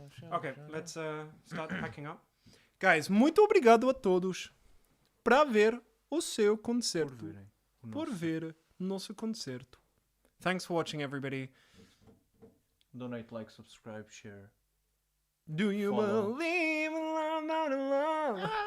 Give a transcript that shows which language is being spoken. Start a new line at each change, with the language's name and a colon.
English: Okay, let's start packing up.
Portuguese: Guys, muito obrigado a todos para ver o seu concerto. Por ver nosso concerto.
English: Thanks for watching, everybody. Donate, like, subscribe, share. Do you Follow. believe in love, not in love?